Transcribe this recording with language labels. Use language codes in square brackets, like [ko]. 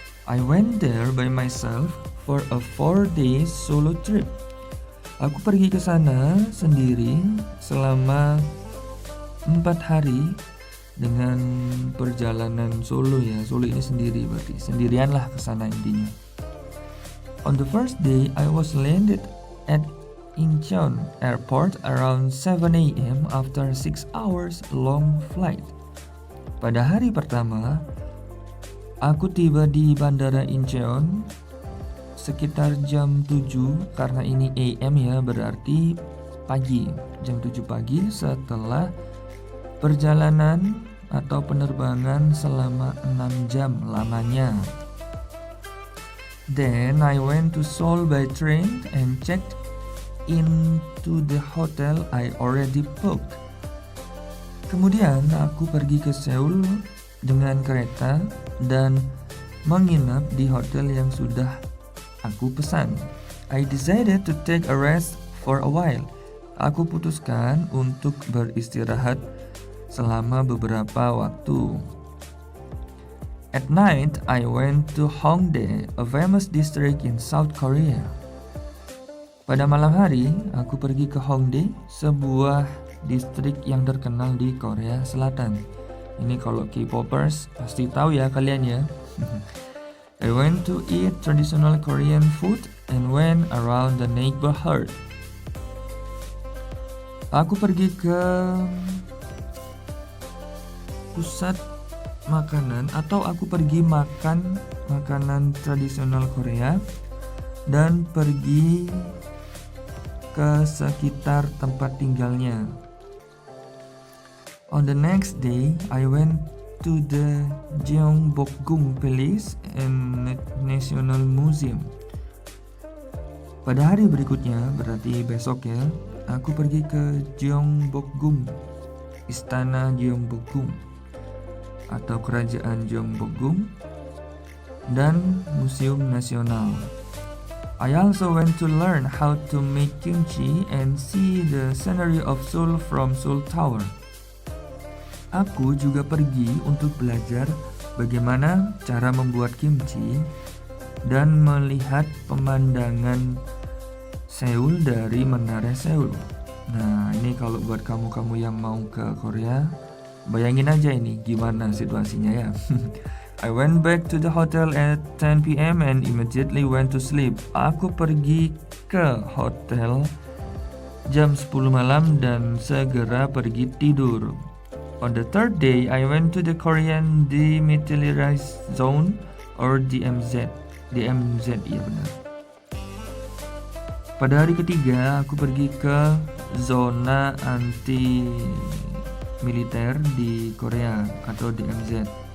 [en] I went there by myself for a 4-day solo trip. [id] Aku pergi ke sana sendiri selama 4 hari dengan perjalanan solo ya. Solo ini sendiri berarti sendirian lah ke sana intinya. [en] On the first day, I was landed at Incheon Airport around 7 a.m. after 6 hours long flight. [id] Pada hari pertama, aku tiba di Bandara Incheon sekitar jam 7 karena ini AM ya, berarti pagi, jam 7 pagi setelah perjalanan atau penerbangan selama 6 jam lamanya. [en] Then I went to Seoul by train and checked into the hotel I already booked. [id] Kemudian aku pergi ke Seoul dengan kereta dan menginap di hotel yang sudah aku pesan. [en] I decided to take a rest for a while. [id] Aku putuskan untuk beristirahat selama beberapa waktu. [en] At night, I went to Hongdae, a famous district in South Korea. [id] Pada malam hari, aku pergi ke Hongdae, sebuah distrik yang terkenal di Korea Selatan. Ini kalau K-popers pasti tahu ya kalian ya. [en] I went to eat traditional Korean food and went around the neighborhood. [id] Aku pergi ke pusat makanan atau aku pergi makan makanan tradisional Korea dan pergi ke sekitar tempat tinggalnya. [en] On the next day, I went to the Gyeongbokgung Palace and National Museum. [id] Pada hari berikutnya, berarti besok ya, aku pergi ke Gyeongbokgung, Istana Gyeongbokgung atau Kerajaan Gyeongbokgung dan Museum Nasional. [en] I also went to learn how to make kimchi and see the scenery of Seoul from Seoul Tower. [id] Aku juga pergi untuk belajar bagaimana cara membuat kimchi dan melihat pemandangan Seoul dari Menara Seoul. Nah, ini kalau buat kamu-kamu yang mau ke Korea, bayangin aja ini gimana situasinya ya. [en] I went back to the hotel at 10 p.m. and immediately went to sleep. [id] Aku pergi ke hotel jam 10 malam dan segera pergi tidur. [en] On the third day, I went to the Korean Demilitarized Zone or DMZ. [id] DMZ, iya benar. Pada hari ketiga, aku pergi ke zona anti militer di Korea atau DMZ.